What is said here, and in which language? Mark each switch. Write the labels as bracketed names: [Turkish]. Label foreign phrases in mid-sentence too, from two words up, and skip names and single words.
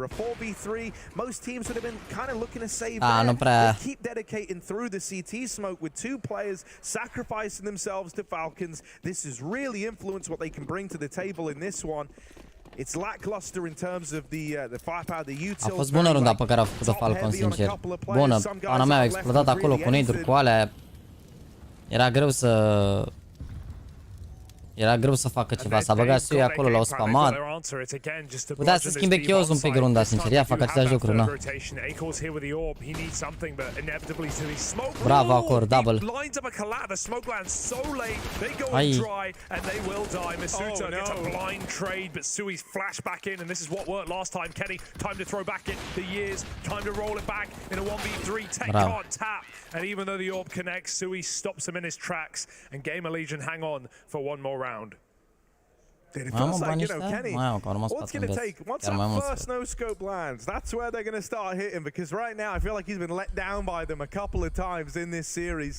[English] A 4v3, most teams would have been kind of looking to save They keep dedicating through the CT smoke with two players sacrificing themselves to Falcons. This has really influenced what they can bring to the table in this one. It's lackluster in terms of the firepower, the utils. [Romanian] A fost bună runda pe care a făcut-o Falcons, sincer. Bună. Pana mea a explodat acolo cu nade-uri, cu alea. Era greu să... Era greu să facă ceva, s-a băgat Sui acolo, l-au spamat. Putea să schimbe KennyS un pic runda, sincer, ia fac aceleași lucruri, na. Bravo, acolo, double. Ai. Bravo. [English] And even though the orb connects, Sui stops him in his tracks, and Gamerlegion hang on for one more round. It feels like, you know, Kenny, what's going to take, once that first no-scope lands, that's where they're going to start hitting, because right now I feel like he's been let down by them a couple of times in this series.